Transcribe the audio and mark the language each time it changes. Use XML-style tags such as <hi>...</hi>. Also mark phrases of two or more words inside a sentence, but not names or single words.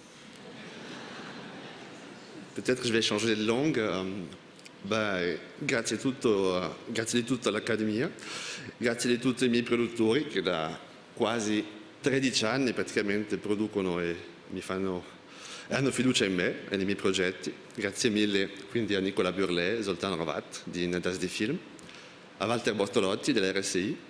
<fr>Peut-être que je vais changer de langue.</fr> <it>Grazie di tutto all'Accademia, grazie di tutti i miei produttori che da quasi 13 anni praticamente producono e hanno fiducia in me e nei miei progetti. Grazie mille quindi a Nicola Burlet e Zoltan Ravat di Nadas di Film, a Walter Bortolotti dell'RSI.</it>